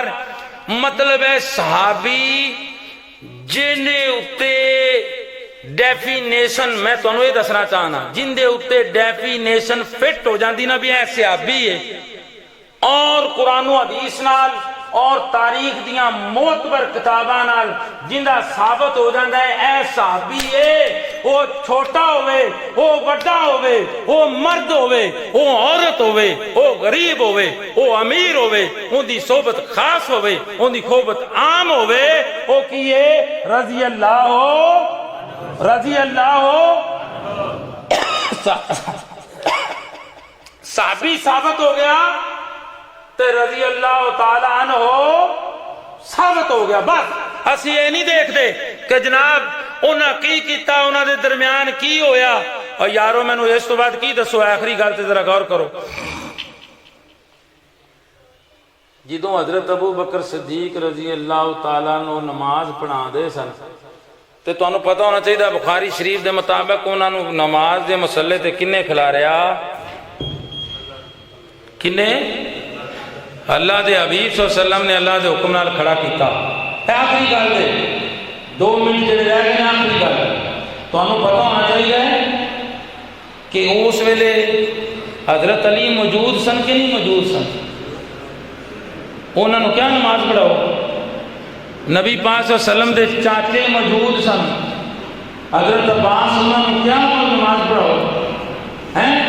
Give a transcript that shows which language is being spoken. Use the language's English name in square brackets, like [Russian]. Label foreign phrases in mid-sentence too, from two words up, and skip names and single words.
[Punjabi] مطلب ہے صحابی جن دے اتے ڈیفینیشن، میں تمہیں یہ دسنا چاہنا، جن دے اتے ڈیفینیشن فٹ ہو جاندی نا بھی اے صحابی ہے، اور قرآن و حدیث نال اور تاریخ دیاں معتبر کتاباں نال جندا ثابت ہو جاندا ہے اے صحابی ہے، وہ چھوٹا ہوئے، وہ بڑا ہوئے، وہ مرد ہوئے، وہ عورت ہوئے، وہ غریب ہوئے، وہ امیر ہوئے، ان دی صحبت خاص ہوئے، ان دی صحبت عام ہوئے، وہ کیے [Arabic] رضی اللہ [Punjabi] ہو، [Arabic] رضی اللہ [Punjabi] ہو، صحابی ثابت ہو گیا تے [Arabic] رضی اللہ تعالیٰ عنہ [Punjabi] ثابت ہو گیا۔ بس اسی یہ نہیں دیکھتے کہ جناب انہاں کی کیتا، انہاں دے درمیان کی ہویا، اور یارو میں نے اس تو بعد کی دسو، آخری گل تے ذرا غور کرو۔ جدوں حضرت ابو بکر صدیق [Arabic] رضی اللہ تعالیٰ عنہ [Punjabi] نماز پڑھا دے سن تے تانوں پتہ ہونا چاہیے بخاری شریف دے مطابق انہاں نو نماز دے مسلے تے کنے کھلا رہا؟ کنے؟ اللہ دے حبیب [Arabic] صلی اللہ علیہ وسلم [Punjabi] نے اللہ دے حکم نال کھڑا کیتا۔ آخری گل ہے، 2 منٹ جڑے رہ گئے آخری گل، تانوں پتہ ہونا چاہیے کہ اس ویلے حضرت علی موجود سن کہ نہیں موجود سن؟ انہوں نے کیا نماز پڑھاؤ؟ نبی پاک [Arabic] صلی اللہ علیہ وسلم [Punjabi] دے چاچے موجود سن، حضرت عباس انہوں نے کیا نماز پڑھاؤ ہیں؟